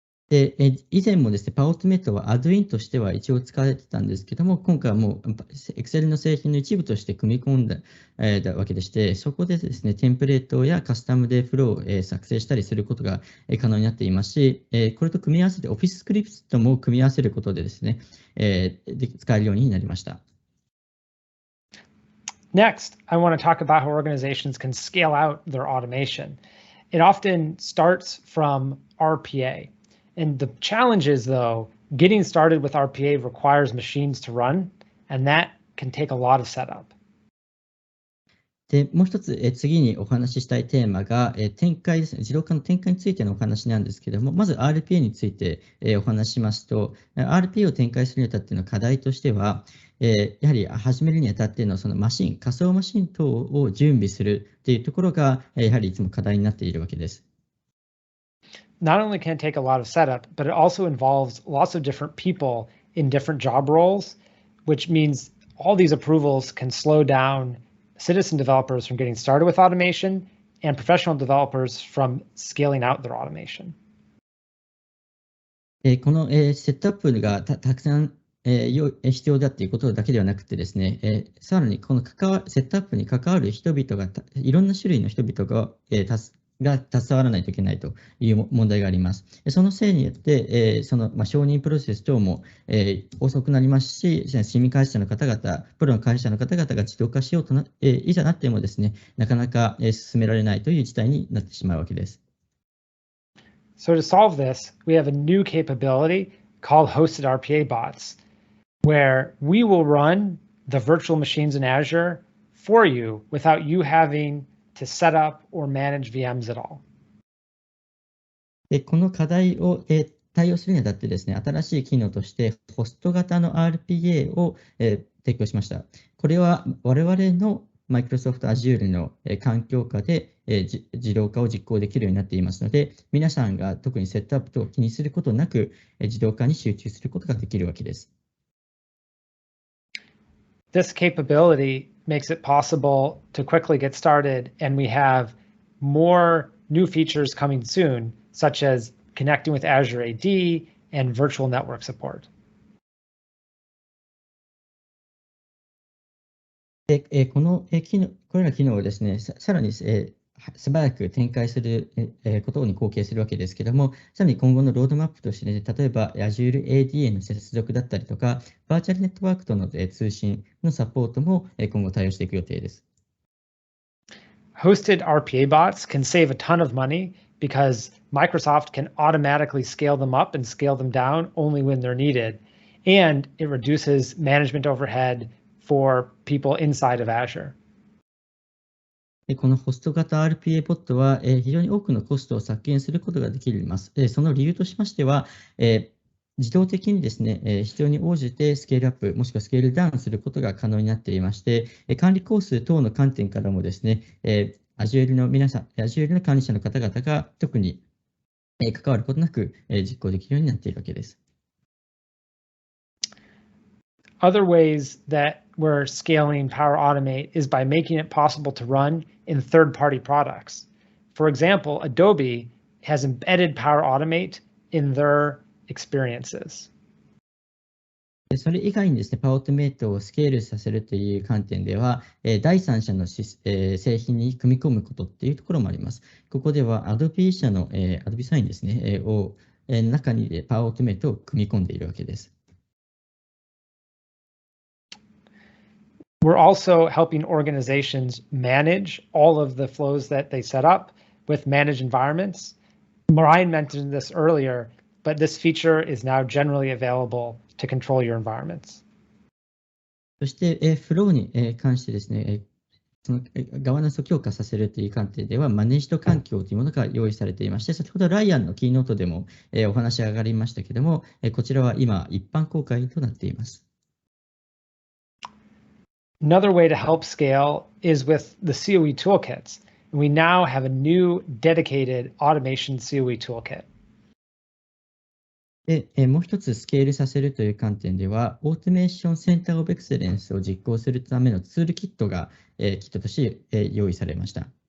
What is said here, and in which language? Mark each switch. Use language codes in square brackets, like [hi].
[ja] で、以前もですね、パワーオートメイトはアドインとしては一応使われてたんですけども、今回はもう Excel の製品の一部として組み込んだ、わけでして、そこでですね、テンプレートやカスタムでフローを作成したりすることが可能になっていますし、これと組み合わせて Office スクリプトも組み合わせることでですね、使えるようになりました。 [en] Next, I want to talk about how organizations can scale out their automation. It often starts from RPA. And the challenge is, though, getting started with RPA requires machines to run, and that can take a lot of setup. [ja] で、もう一つ、次にお話ししたいテーマが、展開ですね。自動化の展開についてのお話なんですけども、まず RPA について、お話ししますと、RPA を展開するにあたっての課題としては、やはり始めるにあたってのそのマシン、仮想マシン等を準備するというところが、やはりいつも課題になっているわけです。 [en] Not only can it take a lot of setup, but it also involves lots of different people in different job roles, which means all these approvals can slow down citizen developers from getting started with automation and professional developers from scaling out their automation. [ja] このセットアップがたくさん必要だということだけではなくてですね、さらにこのセットアップに関わる人々がいろんな種類の人々が携わらないといけないという問題があります。そのせいによって、その承認プロセス等も遅くなりますし、市民会社の方々、プロの会社の方々が自動化しようといざなってもですね、なかなか進められないという事態になってしまうわけです。 [en] So to solve this, we have a new capability called hosted RPA bots, where we will run the virtual machines in Azure for you without you having to set up or manage VMs at all. [ja] この課題を対応するにあたってですね、新しい機能としてホスト型の RPA を提供しました。これは我々の Microsoft Azure の環境下で自動化を実行できるようになっていますので、皆さんが特にセットアップ等を気にすることなく自動化に集中することができるわけです。 [en] This capability makes it possible to quickly get started, and we have more new features coming soon, such as connecting with Azure AD and virtual network support. [ja] で、これら機能をですね、さらに素早く展開することに貢献するわけですけれども、さらに今後のロードマップとして、ね、例えば Azure AD への接続だったりとか、バーチャルネットワークとの通信のサポートも今後対応していく予定です。 [en] Hosted RPA bots can save a ton of money because Microsoft can automatically scale them up and scale them down only when they're needed, and it reduces management overhead for people inside of Azure. [ja] このホスト型 RPA ボットは非常に多くのコストを削減することができます。その理由としましては、自動的にですね、必要に応じてスケールアップ、もしくはスケールダウンすることが可能になっていまして、管理工数等の観点からもですね、Azure の皆さん、Azure の管理者の方々が特に関わることなく実行できるようになっているわけです。 [en] Other ways that we're scaling Power Automate is by making it possible to run in third-party products. For example, Adobe has embedded Power Automate in their experiences. [ja] それ以外にですね、パワーオートメイトをスケールさせるという観点では、第三者の製品に組み込むことっていうところもあります。ここでは Adobe 社の Adobe サインですね、中にパワーオートメイトを組み込んでいるわけです。 [en] We're also helping organizations manage all of the flows that they set up with managed environments. Marian mentioned this earlier, but this feature is now generally available to control your environments. [ja] そして、フローに関してですね、そのガバナンスを強化させるという観点では、マネージド環境というものが用意されていまして、先ほどライアンのキーノートでもお話が上がりましたけれども、こちらは今、一般公開となっています。 [en] Another way to help scale is with the COE toolkits. We now have a new dedicated automation COE toolkit. [ja] で、もう一つスケールさせるという観点では、オートメーションセンターオブエクセレンスを実行するためのツールキットが、キットとして用意されました。